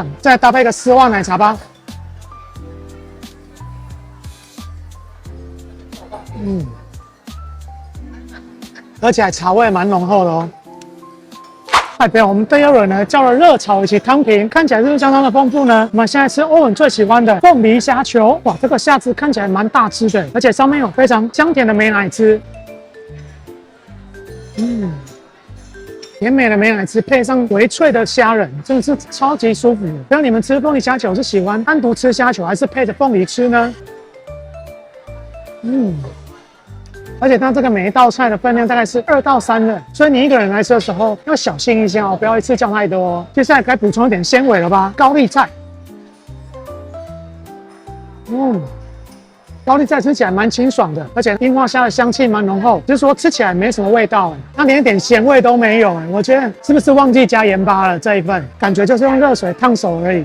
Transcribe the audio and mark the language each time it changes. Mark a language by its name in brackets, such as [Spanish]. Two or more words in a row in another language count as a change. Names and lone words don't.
[Chinese] 再搭配一個絲襪奶茶吧。而且還茶味蠻濃厚的哦。對，我們第二輪呢叫了熱炒以及湯品，看起來是不是相當的豐富呢？我們現在吃歐文最喜歡的鳳梨蝦球，哇，這個蝦子看起來蠻大隻的，而且上面有非常香甜的美乃滋，甜美的美乃滋配上微脆的蝦仁，真的是超級舒服的。不知道你們吃鳳梨蝦球是喜歡單獨吃蝦球，還是配着鳳梨吃呢？而且它這個每一道菜的分量大概是2到3的，所以你一個人來吃的時候要小心一些哦，不要一次叫太多哦。接下來該補充一點纖維了吧？高麗菜，高麗菜吃起來蠻清爽的，而且櫻花蝦的香氣蠻濃厚，就是說吃起來沒什麼味道它連一點鹹味都沒有我覺得是不是忘記加鹽巴了？這一份感覺就是用熱水燙手而已。